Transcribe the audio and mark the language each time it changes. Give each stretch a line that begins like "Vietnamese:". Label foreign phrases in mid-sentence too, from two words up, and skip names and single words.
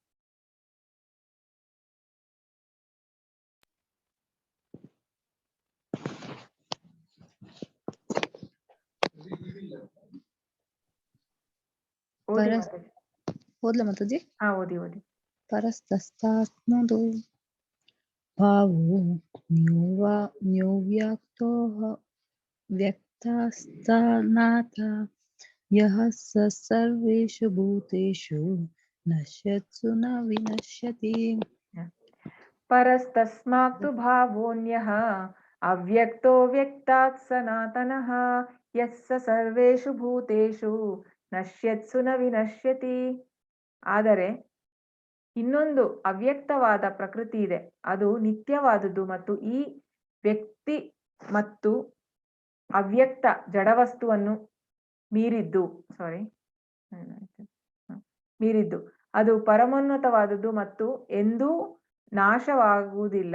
Kannada: ಓದ್ಲಾ ಮಾತಾಜಿ? ಓದಿ.
Sanskrit: ಪರಸ್ತಸ್ತಾತ್ಮದೋ ಭಾವೋ ನ್ಯೋವ್ಯಕ್ತೋ ವ್ಯಕ್ತಸ್ಥಾನಾಥ ಯಃ ಸ ಸರ್ವೇಷು ಭೂತೇಷು ನಶ್ಯತ್ಸು ನ ವಿನಶ್ಯತಿ. ಪರಸ್ತಸ್ಮಾತ್ತು ಭಾವೋನ್ಯಃ ಅವ್ಯಕ್ತೋ ವ್ಯಕ್ತಾತ್ ಸನಾತನಃ ಯಸ್ಸ ಸರ್ವೇಷು ಭೂತೇಷು ನಶ್ಯತ್ಸು ನ ವಿನಶ್ಯತಿ.
Kannada: ಆದರೆ ಇನ್ನೊಂದು ಅವ್ಯಕ್ತವಾದ ಪ್ರಕೃತಿ ಇದೆ, ಅದು ನಿತ್ಯವಾದುದು ಮತ್ತು ಈ ವ್ಯಕ್ತಿ ಮತ್ತು ಅವ್ಯಕ್ತ ಜಡವಸ್ತುವನ್ನು ಮೀರಿದ್ದು ಅದು ಪರಮೋನ್ನತವಾದುದು ಮತ್ತು ಎಂದೂ ನಾಶವಾಗುವುದಿಲ್ಲ.